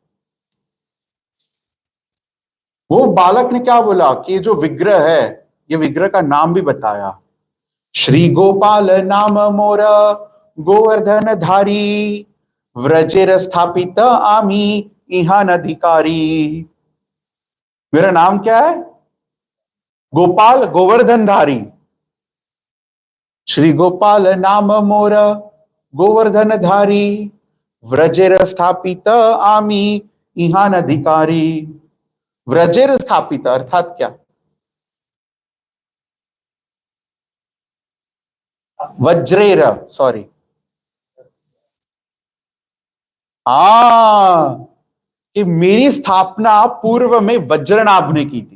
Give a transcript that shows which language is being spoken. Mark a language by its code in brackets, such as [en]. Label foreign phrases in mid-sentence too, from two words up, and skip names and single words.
[hi] वो बालक ने क्या बोला कि ये जो विग्रह है, ये विग्रह का नाम भी बताया, [bn] শ্রী গোপাল নাম মোর গোবর্ধন ধারী, ব্রজের স্থাপিত আমি ইহান অধিকারী। [hi] मेरा नाम क्या है? गोपाल, गोवर्धन धारी। [bn] শ্রী গোপাল নাম মোর গোবর্ধন ধারী, ব্রজের স্থাপিত আমি ইহান অধিকারী। ব্রজের স্থাপিত [hi] अर्थात क्या? वज्रेर, सॉरी। हाँ, कि मेरी स्थापना पूर्व में वज्रनाभ ने की थी।